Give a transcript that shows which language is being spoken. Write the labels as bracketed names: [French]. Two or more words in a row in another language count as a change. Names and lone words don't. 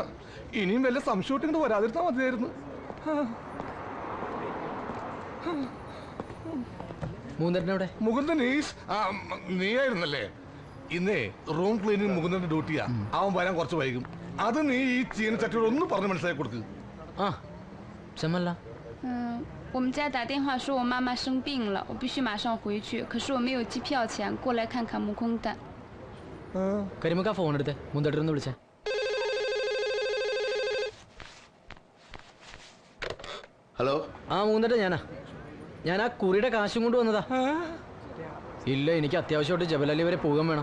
[Malayalam] ഇനിയും വല്ല സംശയം ഇങ്ങോട്ട് വരാതിരുത്താൽ മതിയായിരുന്നു. മുകുന്ദൻ നീയായിരുന്നല്ലേ? ഇന്നേ [English] room cleaning [Malayalam] മുകുന്ദന്റെ ഡ്യൂട്ടിയാ. അവൻ വരാൻ കുറച്ച് വൈകും. അത് നീ ഈ ചീനച്ചട്ടിയോട് ഒന്ന് പറഞ്ഞ് മനസ്സിലാക്കി കൊടുക്ക്. [Chinese] 我们家打电话说我妈妈生病了，我必须马上回去。可是我没有机票钱，过来看看木工蛋。 [Malayalam] കരിമുക്ക ഫോൺ എടുത്ത് മുന്തേട്ടൊന്ന് വിളിച്ചേ. ഹലോ. ആ മൂന്നേട്ട ഞാൻ ആ കുറിയുടെ കാശും കൊണ്ട് വന്നതാ. ഇല്ല, എനിക്ക് അത്യാവശ്യമായിട്ട് ജബലലി വരെ പോകാൻ വേണം.